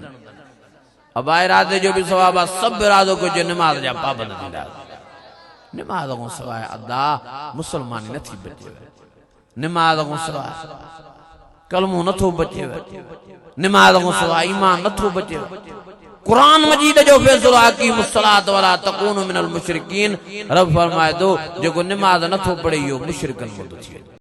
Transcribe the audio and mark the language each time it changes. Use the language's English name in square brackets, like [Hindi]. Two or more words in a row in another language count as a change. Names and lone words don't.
[Sindhi] अबा इरादे जो भी सवाब आहे, सभु इरादो कजो नमाज जा पाबंद थींदासीं। नमाज खां सवाइ अदा मुसलमानी नथी बचेव। नमाज खां सवाइ कलमो नथो बचेव। नमाज खां सवाइ ईमान नथो बचेव। कुरान मजीद जो फैसलो [Arabic] أقيموا الصلاة ولا تكونوا من المشركين. [Sindhi] रब फरमाए थो जेको नमाज नथो पढ़े इहो मुशरिकनि में थो थिए।